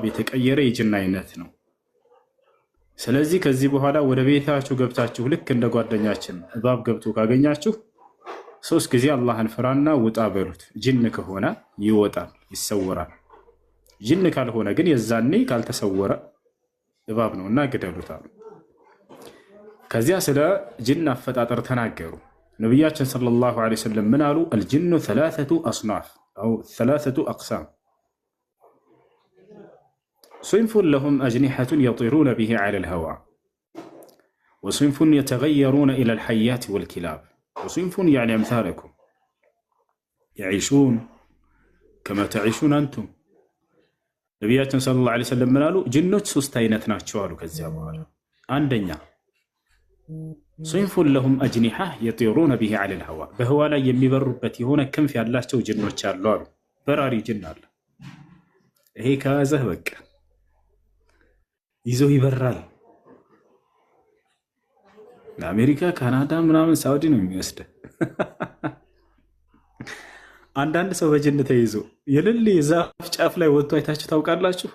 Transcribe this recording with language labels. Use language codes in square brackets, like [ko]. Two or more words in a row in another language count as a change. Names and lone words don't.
[am] የተቀየረ የጅን አይነት ነው። ስለዚህ ከዚህ በኋላ ወደ ቤታችሁ ገብታችሁ ልክ እንደ ጓደኛችን እባብ ገብቶ ካገኛችሁ 3 ጊዜ አላህን ፍራና ውጣ በሉት። ጅን ከሆነ ይወጣል፣ ይሰወራል። ጅን ካልሆነ ግን የዛኔ ካልተሰወረ እባብ ነውና ግደሉታል። ከዚያ ስለ ጅን አፈጣጠር ተናገሩ። ነቢያችን [ar] صلى الله عليه وسلم [am] ምን አሉ? [ar] الجن 3 أصناف أو 3 أقسام صنف لهم أجنحة يطيرون به على الهواء وصنف يتغيرون إلى الحيات والكلاب وصنف يعني أمثالكم يعيشون كما تعيشون أنتم [am] ነቢያችን [ar] صلى الله عليه وسلم [am] ምን አሉ? ጅኖች 3 አይነት ናቸው አሉ። ከዚያ በኋላ አንደኛ [ar] صنف لهم أجنحة يطيرون به على الهواء [am] በህዋ ላይ የሚበሩበት የሆነ ክንፍ ያላቸው ጅኖች አሉ አሉ። በራሪ ጅን አለ። ይሄ ከያዘህ በቃ ይዞ ይበራል። ለአሜሪካ፣ ካናዳ ምናምን ሳውዲ ነው የሚወስደ። አንዳንድ ሰው በጅን ተይዞ የልል የዛፍ ጫፍ ላይ ወጥቶ አይታችሁ ታውቃላችሁ?